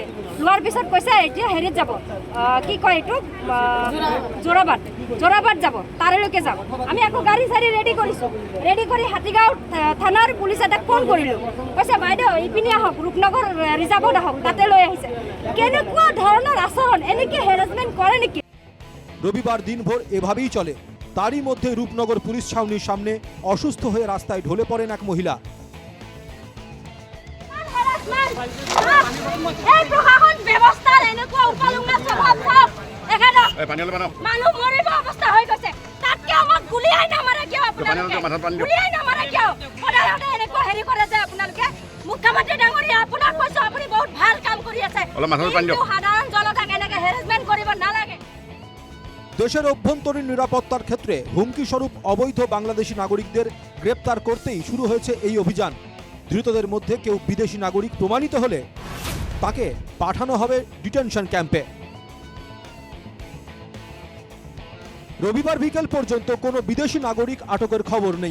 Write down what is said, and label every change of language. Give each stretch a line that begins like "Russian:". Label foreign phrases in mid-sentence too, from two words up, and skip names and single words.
Assamese: লোৱাৰ পিছত কৈছে এতিয়া হেৰিত যাব, কি কয় এইটো, যোৰাবাট যাব, তালৈকে যাব। আমি আকৌ গাড়ী চাড়ী ৰেডি কৰিছোঁ। ৰেডি কৰি হাতীগাঁও থানাৰ পুলিচ এটাক ফোন কৰিলোঁ। কৈছে বাইদেউ ইপিনে আহক, ৰূপনগৰ ৰিজাৰ্ভত আহক, তাতে লৈ আহিছে। কেনেকুৱা ধৰণৰ আচৰণ, এনেকৈ হেৰাছমেণ্ট কৰে নেকি?
Bangla: রবিবার দিনভর এভাবেই চলে। তারই মধ্যে রূপনগর পুলিশ ছাউনির সামনে অসুস্থ হয়ে রাস্তায় ঢলে পড়েন এক মহিলা।
Assamese: এই প্ৰশাসন ব্যৱস্থাৰ এনেকুৱা উপালুঙা স্বভাৱ চাওক। মানুহ মৰিব অৱস্থা হৈ গৈছে, তাতকে আমাক গুলিয়াই নামাৰে কিয়? আপোনালোকে গুলিয়াই নামাৰে কিয়? সদায় এনেকুৱা হেৰি কৰে যে আপোনালোকে। মুখ্যমন্ত্ৰী ডাঙৰীয়া, আপোনাক কৈছোঁ আপুনি বহুত ভাল কাম কৰি আছে, কিন্তু সাধাৰণ জনতাক এনেকৈ হেৰাছমেণ্ট কৰিব নালাগে।
Bangla: দেশের অভ্যন্তরীণ নিরাপত্তার ক্ষেত্রে হুমকি স্বরূপ অবৈধ বাংলাদেশি নাগরিকদের গ্রেপ্তার করতেই শুরু হয়েছে এই অভিযান। ধৃতদের মধ্যে কেউ বিদেশি নাগরিক প্রমাণিত হলে তাকে পাঠানো হবে ডিটেনশন ক্যাম্পে। রবিবার বিকেল পর্যন্ত কোনো বিদেশি নাগরিক আটকের খবর নেই।